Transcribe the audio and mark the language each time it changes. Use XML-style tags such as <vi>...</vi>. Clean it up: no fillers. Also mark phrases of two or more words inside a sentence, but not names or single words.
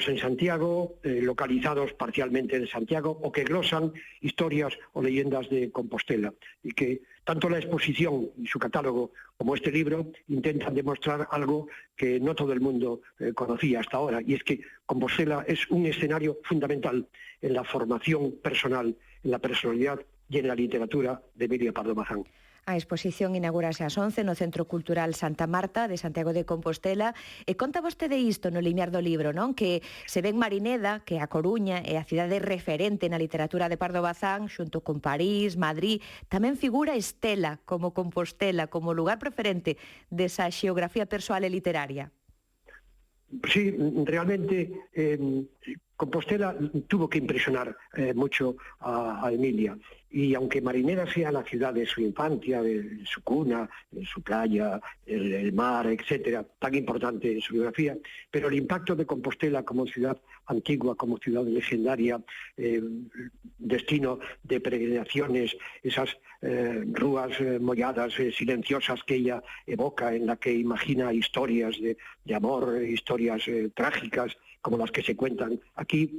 <es>en Santiago, localizados parcialmente en Santiago, o que glosan historias o leyendas de Compostela, y que tanto la exposición y su catálogo como este libro intentan demostrar algo que no todo el mundo conocía hasta ahora, y es que Compostela es un escenario fundamental en la formación personal, en la personalidad y en la literatura de Emilia Pardo Bazán.</es> <gl>A exposición inaugurase ás 11 no Centro Cultural Santa Marta de Santiago de Compostela. E conta vostede isto no limiar do libro, non? Que se ven Marineda, que a Coruña é a cidade referente na literatura de Pardo Bazán, xunto con París, Madrid. Tamén figura Estela como Compostela, como lugar preferente desa xeografía persoal e literaria.</gl> <es>Sí, realmente Compostela tuvo que impresionar mucho a Emilia. Y aunque Marinera sea la ciudad de su infancia, de su cuna, de su playa, el mar, etcétera, tan importante en su biografía, pero el impacto de Compostela como ciudad antigua, como ciudad legendaria, destino de peregrinaciones, esas</es> <gl>rúas molladas,</gl> <es>silenciosas que ella evoca, en la que imagina historias de amor, historias trágicas, como las que se cuentan aquí.</es>